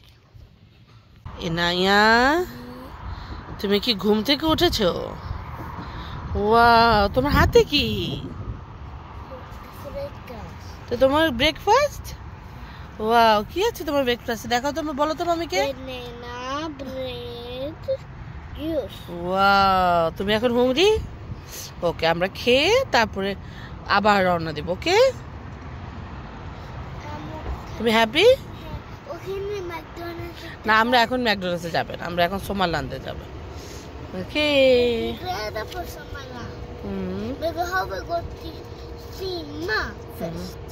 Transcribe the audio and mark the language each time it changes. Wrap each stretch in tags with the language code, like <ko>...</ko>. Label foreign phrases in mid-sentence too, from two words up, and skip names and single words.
<bn>এনায়া তুমি কি ঘুম থেকে উঠেছো? ওয়াও তোমার হাতে কি? তো তোমার ব্রেকফাস্ট? ওয়াও কি আছে তোমার ব্রেকফাস্টে? দেখাও তো বলো তো মামিকে।</bn> <en>banana bread juice।</en> <bn>ওয়াও তুমি এখন হুংরি? ওকে আমরা খেয়ে তারপরে আবার রওনা দেব। ওকে তুমি হ্যাপি? ওখানে ম্যাকডোনাল্ডস না আমরা এখন ম্যাকডোনাল্ডসে যাব না, আমরা এখন সোমারল্যান্ডে যাব। ওকে</bn> <sv>rädda för Sommarland. Men vi har väl gått till simma först.</sv>